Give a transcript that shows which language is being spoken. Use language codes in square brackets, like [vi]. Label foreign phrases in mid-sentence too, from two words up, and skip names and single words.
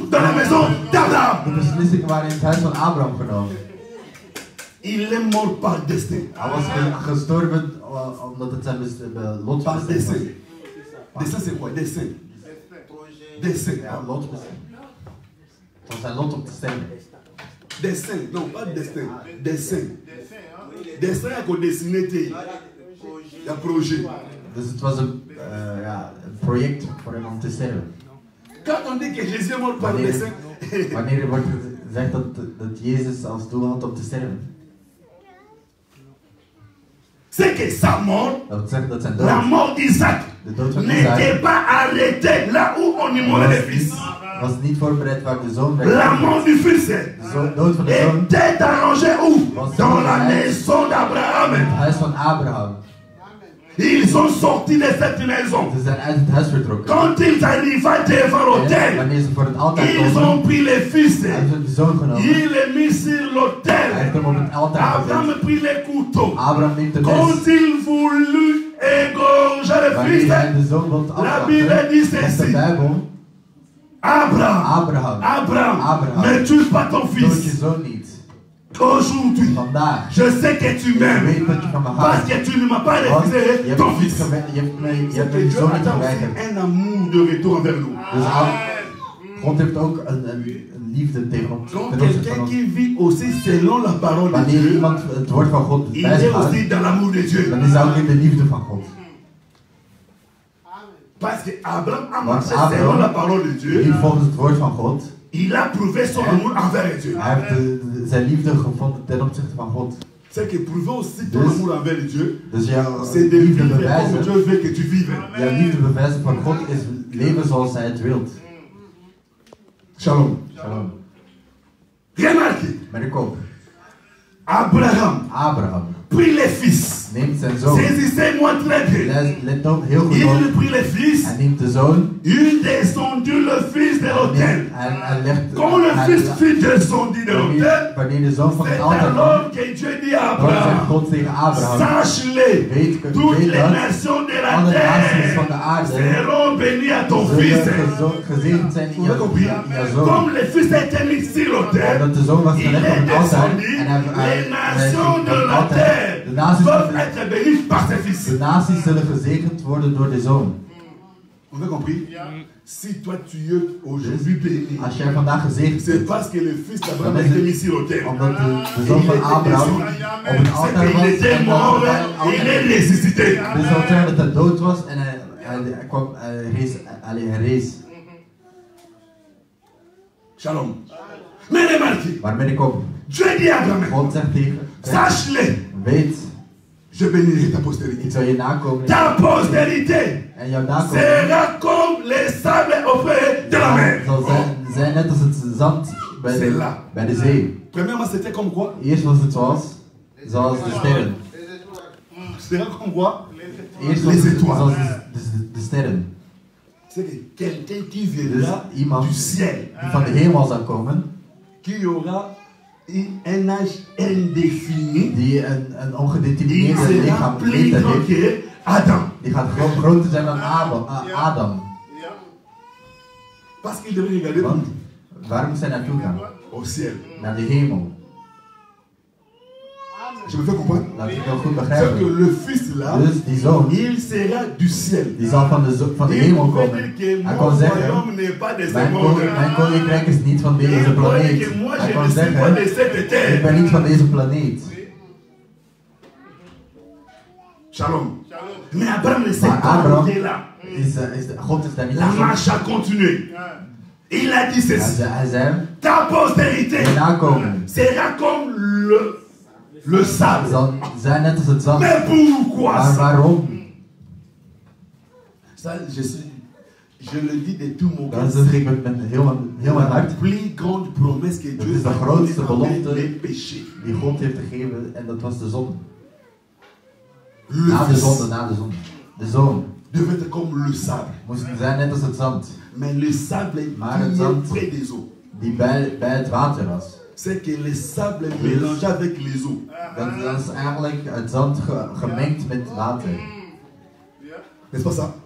[fr] Dans la maison d'Abraham. [nl] De beslissingen waren in het huis van Abraham genomen. [fr] Il est mort par destin. [nl] Hij was gestorven omdat het zijn lot was. [fr] Destin. Destin c'est quoi? Destin. Destin. [nl] Ja, lotbestemming. Van zijn lot op te stemmen. [fr] Destin, non pas destin, dessin. Destin a dessiné un projet. [nl] Dus het was een project voor hem om te sterven. [fr] Quand on dit que Jésus est mort par destin. [nl] Wanneer wordt gezegd dat Jezus als doel had om te sterven? [fr] C'est que sa mort, la mort d'Isaac, n'était pas arrêtée là où on immolait les fils. [nl] Was niet voorbereid waar de zoon werd. [fr] La mort du fils était arrangée où? Dans la maison d'Abraham. [nl] Het huis van Abraham. [fr] Ils sont sortis de cette maison. [nl] Ze zijn uit het huis vertrokken. [fr] Quand ils arrivaient devant l'autel, [nl] wanneer ze voor het altaar [fr] ils [nl] komen, [fr] ont pris les fils. [nl] hebben de zoon genomen. [fr] Il les mis sur l'autel. [nl] Hij heeft hem op het altaar Abraham gezet. [fr] prit les couteaux. [nl] Abraham neemt de mes. [fr] Quand il voulut égorger le [nl] Wanneer [fr] fils, [nl] hij de zoon wil [fr] la Bible dit [nl] afslachten, zegt de [fr] ceci. [nl] Bijbel, [fr] Abraham, ne tue pas ton [nl] dood [fr] fils. [nl] je zoon niet. [fr] Aujourd'hui, [nl] Vandaag. [fr] je sais que tu [nl] Ik [fr] m'aimes. [nl] weet dat je van me [fr] Parce [nl] houdt. [fr] que tu ne m'as pas [nl] Want je [fr] refusé [nl] hebt [fr] ton [nl] me niet [fr] fils. [nl] je hebt me [fr] Que [nl] je [fr] Dieu [nl] zoon niet [fr] attend [nl] geweigerd. [fr] un amour de retour envers nous. [nl] Dus God heeft ook een liefde tegen ons. [fr] Donc [nl] ten opzichte [fr] quelqu'un [nl] van ons. [fr] qui vit aussi selon la parole de [nl] Wanneer [fr] Dieu, [nl] iemand het woord van God [fr] il est [nl] bijstaat, [fr] aussi dans l'amour de Dieu. [nl] dan is hij ook in de liefde van God. [fr] Parce que Abraham a [nl] Want [fr] marché selon la parole de [nl] die [fr] Dieu. [nl] volgens het woord van God, [fr] Il a prouvé son amour envers Dieu. [nl] hij heeft zijn liefde gevonden ten opzichte van God. [fr] C'est que prouver aussi ton [nl] Dus- [fr] amour envers Dieu, [nl] Dus jouw [fr] c'est de [nl] liefde [fr] vivre comme [nl] bewijzen, [fr] Dieu veut que tu vives. [nl] jouw liefde bewijzen van God is leven zoals hij het wilt. Shalom. Shalom. [fr] Remarquez, [nl] Met de kop. [fr] Abraham prit les fils. [nl] Neemt zijn zoon. [fr] Saisissez-moi très bien. [nl] Let op, heel goed [fr] Il [nl] op. [fr] prit les fils. [nl] Hij neemt de zoon. [fr] Il descendit le fils de l'autel. [nl] Hij legt. [fr] Quand le fils fut descendu de l'autel, [nl] Wanneer de zoon van [fr] c'est [nl] het altaar komt, [fr] alors que Dieu dit à [nl] dan zegt Abraham, God tegen Abraham. [fr] sache-le, toutes les [nl] dat [fr] nations de la [nl] alle naties van de [fr] terre [nl] aarde [fr] seront bénies à ton fils. [nl] zullen gezegend zijn in [fr] Vous avez compris? [nl] jouw zoon. [fr] Comme le fils a été mis sur l'autel, [nl] Omdat de zoon was [fr] il [nl] gelegd op [fr] est [nl] het altaar [fr] descendu. [nl] en [fr] Les nations de la terre [nl] de naties [fr] peuvent être bénies par ses fils. [nl] de naties zullen gezegend worden door de zoon. [fr] Vous avez compris? Si toi tu es aujourd'hui béni, [nl] Als jij vandaag gezegend [fr] c'est [nl] bent, [fr] parce que le fils d'Abraham a été mis sur l'autel. [nl] omdat de zoon van Abraham op het [fr] C'est [nl] altaar was [fr] qu'il était [nl] en [fr] mort, il est ressuscité. [nl] de zoon zei dat hij dood was en hij rees. [fr] Shalom. Mais remarquez, [nl] Maar met de kop. [fr] Dieu dit à Abraham, [nl] God zegt tegen, [fr] sache-le, [nl] weet, [fr] je bénirai ta postérité. [nl] ik zal je nakomen [fr] Ta postérité [nl] en jouw nakomen [fr] sera comme les sables auprès de la mer. [nl] zal zijn net als het zand bij de zee. [fr] Premièrement, c'était comme quoi? [nl] Eerst was het zoals de sterren. [fr] C'était comme quoi? [nl] Eerst was [fr] Les [nl] het [fr] étoiles. [nl] zoals de sterren. [fr] C'est quelqu'un qui viendra du ciel. [nl] Die van de hemel zal komen. [fr] Qui aura un âge indéfini. [nl] Die een ongedetermineerde [fr] Il sera [nl] lichaam [fr] plus [nl] heeft. [fr] grand que Adam. [nl] Die gaat groter zijn dan Adam. [fr] Parce qu'il devrait regarder [nl] Want waarom zijn naartoe gaan? [fr] au ciel. [nl] Naar de hemel. [fr] Je me fais comprendre. [nl] Laat ik heel goed [fr] C'est [nl] begrijpen. [fr] que le fils là, [nl] Dus die zoon, [fr] il sera du ciel. [nl] die zal van de hemel komen. Hij kon zeggen, mijn koninkrijk is niet van deze planeet. Hij kon zeggen, ik ben niet van deze planeet. Shalom. [fr] Mais Abraham ne s'est [nl] Maar [fr] pas [nl] Abraham, [fr] arrêté là. [nl] God is daar niet [fr] La [nl] aan. [fr] marche a continué. Il a dit ceci. [nl] Hij zei, [fr] Ta postérité [nl] je nakomen [fr] sera comme le sable. [nl] zal zijn net als het zand. [fr] Mais pourquoi [nl] Maar [fr] ça? [nl] waarom? [fr] Ça, je le dis de tout mon cœur. [nl] Dat zeg ik met heel mijn [fr] La [nl] hart. [fr] plus grande promesse que [nl] Dat [fr] Dieu [nl] is de [fr] a [nl] grootste [fr] donnée avec [nl] belofte [fr] les péchés. [nl] die God heeft gegeven en dat was de zonde. [fr] Le [nl] Na de [fr] fils [nl] zonde, na de zonde. De zoon [fr] devait être comme le sable. [nl] moest zijn net als het zand. [fr] Mais le sable [nl] Maar het [fr] qui est [nl] zand [fr] près des eaux. [nl] die bij het water was. [fr] C'est que le sable est mélangé avec les eaux. [nl] Dat is eigenlijk het zand gemengd met water. [fr] N'est-ce pas ça?